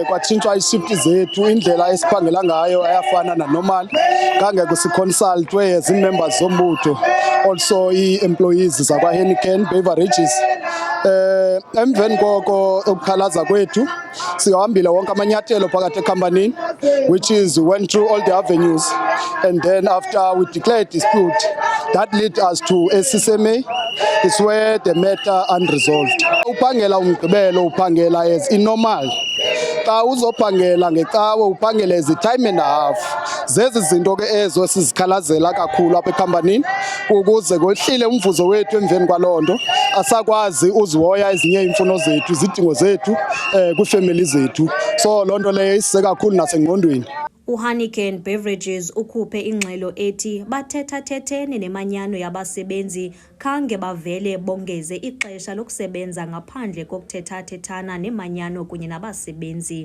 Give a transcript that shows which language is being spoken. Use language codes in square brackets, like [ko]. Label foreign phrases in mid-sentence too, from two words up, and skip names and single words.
[xh] Kwatshintshwa ishifti zethu, indlela esiphangela ngayo ayafana nanormal. Kangeke siconsultwe zii-members zombutho, also ii-employees zakwaHeineken Beverages. Emveni koko ukukhalaza kwethu sihambile wonke amanyathelo phakathi ekhampanini, [en] which is we went through all the avenues, and then after we declared dispute that led us to SCMA. It's where the matter unresolved. [xh] Uphangela umgqibelo uphangela as inormal. Xa uzophangela ngecawe uphangela [en] as time and a half. [xh] Zezi zinto ke ezo sizikhalazela kakhulu apha ekhampanini ukuze kwehlile umvuzo wethu. Emveni kwaloo nto asakwazi uzihoya ezinye iimfuno zethu, izidingo zethu kwiifemeli zethu. So loo nto leyo isise kakhulu nasengqondweni. uHeineken Beverages ukhuphe ingxelo ethi bathethathethene nemanyano yabasebenzi khange bavele bongeze ixesha lokusebenza ngaphandle kokuthethathethana nemanyano kunye nabasebenzi.